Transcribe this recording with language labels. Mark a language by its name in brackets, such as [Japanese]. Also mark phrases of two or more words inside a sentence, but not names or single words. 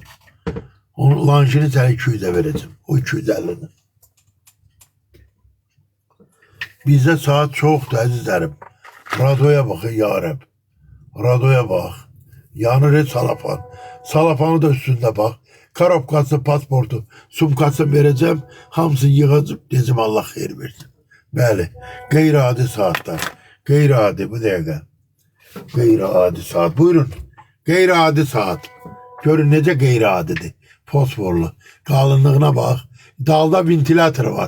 [Turkish] Onu Lanjin'i sana 200'e vereceğim. O 250'ni. Bizde saat çoktu əzizlərim. Radoya bakın [Arabic] ya Rab. [Turkish] Radoya bak. [Azerbaijani] Yanır salafan. [Turkish] Salafanı da üstünde bak. [Azerbaijani] Karobkası, pasportu, sumkasını vereceğim. Hamısını yığacağım. Diyeceğim Allah xeyir versin. Bəli. Qeyri-adi saatlar. Qeyri-adi bu dəqiqə. Qeyri-adi saat. Buyurun. Qeyri-adi saat. Görün necə qeyri-adidir. Fosforlu. Qalınlığına bax. Dalda ventilator var.